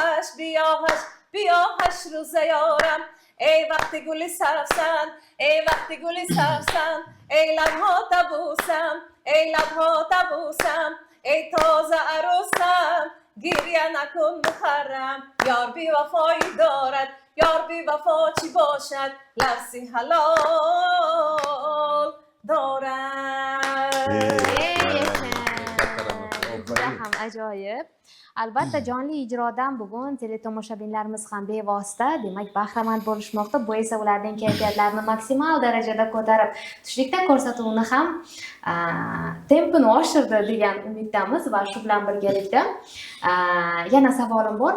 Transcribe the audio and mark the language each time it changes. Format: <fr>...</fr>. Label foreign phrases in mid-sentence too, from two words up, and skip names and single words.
<fa>هشت روز یارم ای وقتی گلی سبزن ای لبها تبوسم ای تازه عروسم گریه نکن بخرم یار بی وفایی دارد یار بی وفا چی باشد لفظی حلال دارد.</fa> <uz>juda ham ajoyib. Albatta jonli ijrodan bugun teletomoshabinlarimiz ham bevosita, demak, bahramand bo'lishmoqda. Bu esa ularning kayfiyatlarini maksimal darajada ko'tarib, tushlikda ko'rsatuvni ham tempini oshirdi degan umiddamiz va shu bilan birgalikda yana savolim bor.</uz>